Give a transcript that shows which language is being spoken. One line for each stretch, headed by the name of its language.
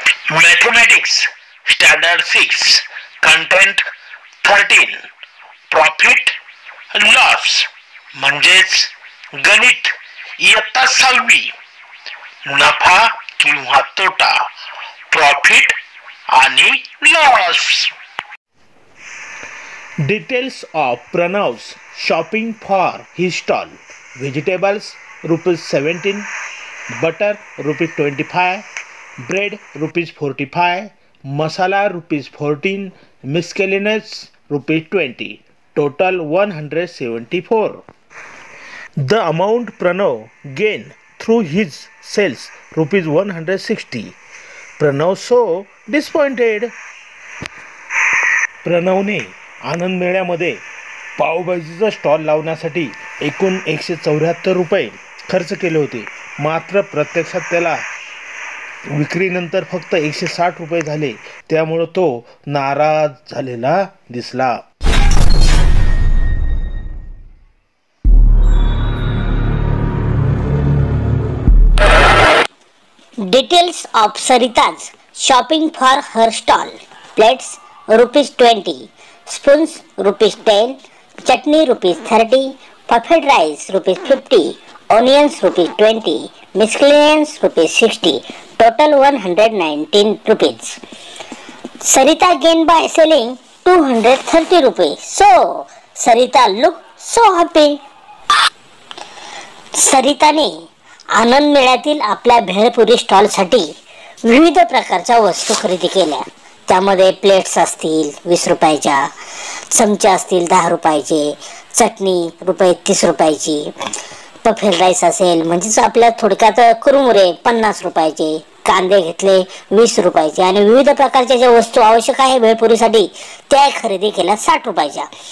English: Mathematics Standard 6 Content 13 Profit Loss
Marathi: म्हणजेच गणित इयत्ता 6वी नफा किंवा तोटा प्रॉफिट आणि loss.
English: Details of Pranav's shopping for his stall. Vegetables ₹17, butter ₹25, bread ₹45, masala ₹14, miscellaneous ₹20. Total 174. The amount Pranav gained through his sales ₹160. Pranav so disappointed.
Marathi: प्रणवने Anand मेळ्यामध्ये पावभाजीचा stall लावण्यासाठी एकूण ₹174 खर्च केले होते. मात्र प्रत्यक्षात त्याला विक्रीनंतर फक्त ₹160 झाले. त्यामुळे तो नाराज झालेला दिसला.
English: Details of Sarita's shopping for her stall. Plates ₹20, spoons ₹10, chutney ₹30, puffed rice ₹50, onions ₹20, miscellaneous ₹60. Total 119 rupees. Sarita gained by selling ₹230. So Sarita looked so happy.
Marathi: सरिताने आनंद मेळ्यातील आपल्या भेळपुरी स्टॉलसाठी विविध प्रकारच्या वस्तू खरेदी केल्या. त्यामध्ये प्लेट्स असतील ₹20, चमचे असतील ₹10, चटणी ₹30, पफेल राईस असेल म्हणजेच आपल्या थोडक्यात कुरमुरे ₹50, कांदे घेतले ₹20 आणि विविध प्रकारच्या ज्या वस्तू आवश्यक आहे भेळपुरीसाठी त्या खरेदी केल्या ₹60.